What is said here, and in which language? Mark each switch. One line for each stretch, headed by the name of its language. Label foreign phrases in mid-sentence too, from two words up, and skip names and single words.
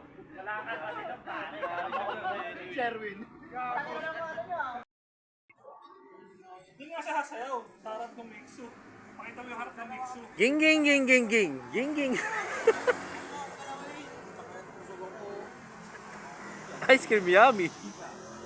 Filipino: Sherwin. Doon nga siya sasayaw, sa harap ng Mixu. Pakita mo yung harap ng Mixu. Ging ging ging ging ging. Ging ging.
English: Ice cream yummy.